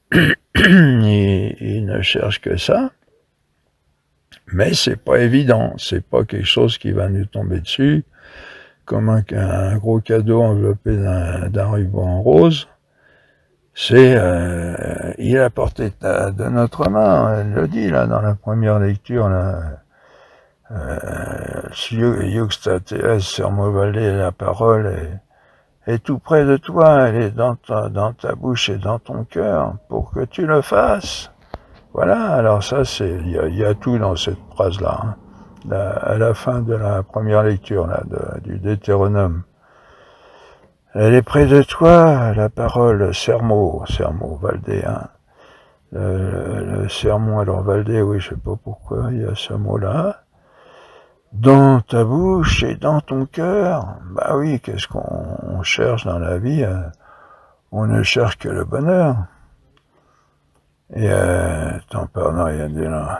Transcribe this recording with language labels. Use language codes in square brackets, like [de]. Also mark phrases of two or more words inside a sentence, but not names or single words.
[fr] Il ne cherche que ça, mais c'est pas évident, c'est pas quelque chose qui va nous tomber dessus comme un gros cadeau enveloppé d'un ruban rose. C'est il est à portée de notre main, elle le dit là dans la première lecture là. [la] Iuxtates sermo valde, [fr] la parole est tout près de toi, elle est dans ta bouche et dans ton cœur, pour que tu le fasses. Voilà, alors ça, il y a tout dans cette phrase-là, à la fin de la première lecture là, du Deutéronome. Elle est près de toi, la parole, [la] sermo valde, [fr] le sermon, alors valde, oui, je sais pas pourquoi il y a ce mot-là. Dans ta bouche et dans ton cœur, bah oui, qu'est-ce qu'on cherche dans la vie? On ne cherche que le bonheur. Et attends, pardon, il y a des là.